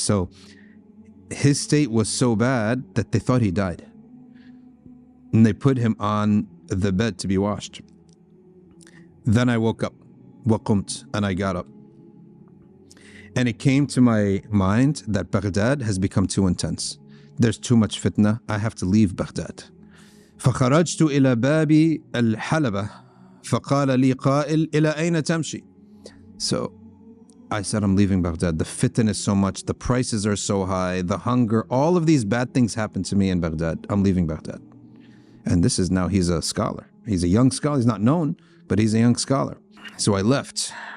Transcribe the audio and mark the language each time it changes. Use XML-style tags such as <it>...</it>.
<en>So his state was so bad that they thought he died. And they put him on the bed to be washed. Then I woke up,</en> <ar>وقمت,</ar> <en>and I got up. And it came to my mind that Baghdad has become too intense. There's too much fitna. I have to leave Baghdad.</en> <ar>فخرجت إلى باب الحلبة فقال لي قائل إلى أين تمشي.</ar> <en>So I said, I'm leaving Baghdad. The fitna is so much, the prices are so high, the hunger, all of these bad things happen to me in Baghdad. I'm leaving Baghdad. And this is now, he's a scholar. He's a young scholar. He's not known, but he's a young scholar. So I left.</en>